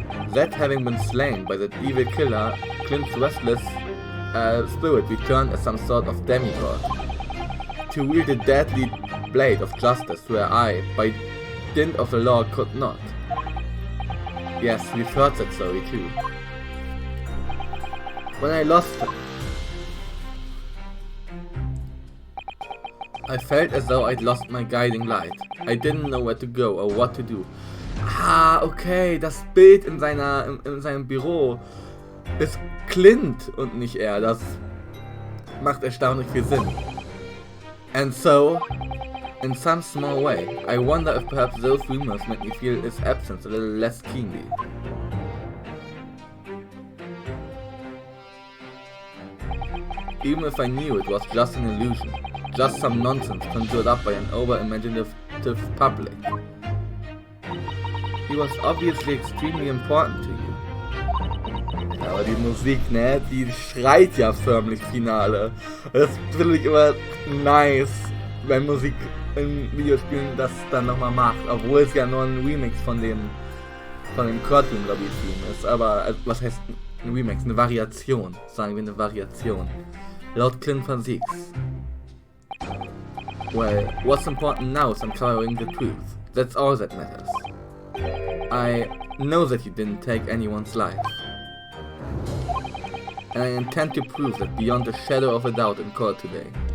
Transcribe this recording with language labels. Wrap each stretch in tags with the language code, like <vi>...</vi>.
<en>That having been slain by that evil killer, Clint's restless spirit returned as some sort of demigod, to wield the deadly blade of justice where I, by dint of the law, could not. Yes, we've heard that story too. When I lost him, I felt as though I'd lost my guiding light. I didn't know where to go or what to do.</en> <de>Ah, okay, das Bild in seinem Büro ist Clint und nicht er. Das macht erstaunlich viel Sinn.</de> <en>And so, in some small way, I wonder if perhaps those rumors made me feel his absence a little less keenly. Even if I knew it was just an illusion, just some nonsense conjured up by an over-imaginative public. He was obviously extremely important to you.</en> <de>Ja, aber die Musik, ne, die schreit ja förmlich Finale. Das finde ich immer nice, wenn Musik in Videospielen das dann nochmal macht, obwohl es ja nur ein Remix von dem Cartoon, glaube ich, Theme ist. Aber, also, was heißt ein Remix? Eine Variation, sagen wir eine Variation. Laut Clint van Zieks.</de> <en>Well, what's important now is uncovering the truth. That's all that matters. I know that you didn't take anyone's life. And I intend to prove that beyond a shadow of a doubt in court today.</en>